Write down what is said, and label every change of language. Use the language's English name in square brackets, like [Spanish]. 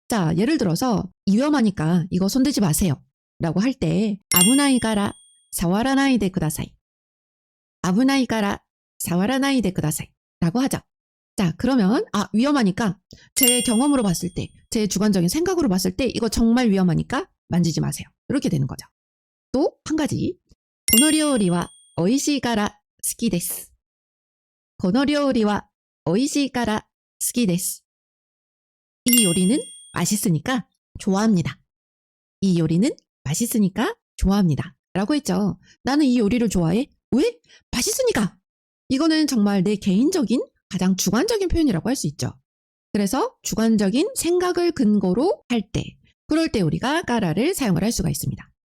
[Korean] 자, 예를 들어서 위험하니까 이거 손대지 마세요 라고 할 때 [Japanese] 아부나이가라 사와라나이데 쿠다사이, [Korean] 아부나이가라 사와라나이데 쿠다사이 라고 하죠. 자, 그러면 위험하니까 제 경험으로 봤을 때, 제 주관적인 생각으로 봤을 때 이거 정말 위험하니까 만지지 마세요. 이렇게 되는 거죠. 또 한 가지, [Japanese] この料理は美味しいから好きです。この料理は美味しいから好きです。 [Korean] 이 요리는 맛있으니까 좋아합니다. 이 요리는 맛있으니까 좋아합니다. 라고 했죠. 나는 이 요리를 좋아해. 왜? 맛있으니까. 이거는 정말 내 개인적인 가장 주관적인 표현이라고 할 수 있죠. 그래서 주관적인 생각을 근거로 할 때, 그럴 때 우리가 까라를 사용을 할 수가 있습니다.